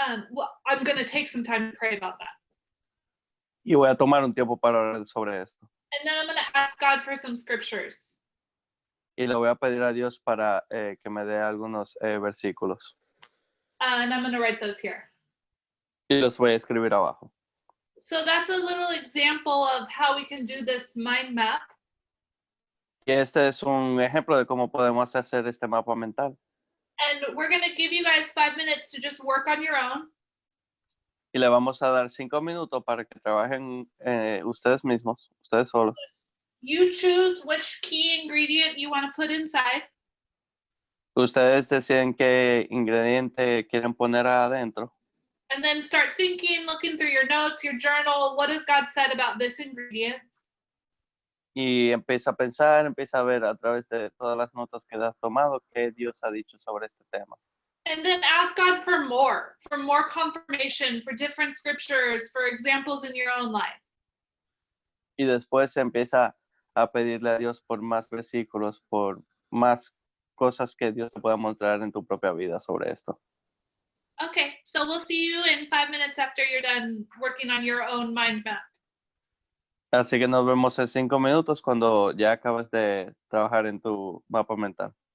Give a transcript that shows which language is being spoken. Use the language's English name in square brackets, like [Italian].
[English] Well, I'm going to take some time to pray about that. [Spanish] Y voy a tomar un tiempo para orar sobre esto. [English] And then I'm going to ask God for some scriptures. [Spanish] Y le voy a pedir a Dios para que me dé algunos versículos. [English] And I'm going to write those here. [Spanish] Y los voy a escribir abajo. [English] So that's a little example of how we can do this mind map. [Spanish] Y este es un ejemplo de cómo podemos hacer este mapa mental. [English] And we're going to give you guys 5 minutes to just work on your own. [Spanish] Y le vamos a dar 5 minutos para que trabajen ustedes mismos, ustedes solos. [English] You choose which key ingredient you want to put inside. [Spanish] Ustedes deciden qué ingrediente quieren poner adentro. [English] And then start thinking, looking through your notes, your journal, what has God said about this ingredient? [Spanish] Y empieza a pensar, empieza a ver a través de todas las notas que has tomado qué Dios ha dicho sobre este tema. [English] And then ask God for more confirmation, for different scriptures, for examples in your own life. [Spanish] Y después empieza a pedirle a Dios por más versículos, por más cosas que Dios te pueda mostrar en tu propia vida sobre esto. [English] Okay, so we'll see you in 5 minutes after you're done working on your own mind map. [Spanish] Así que nos vemos en 5 minutos cuando ya acabas de trabajar en tu mapa mental.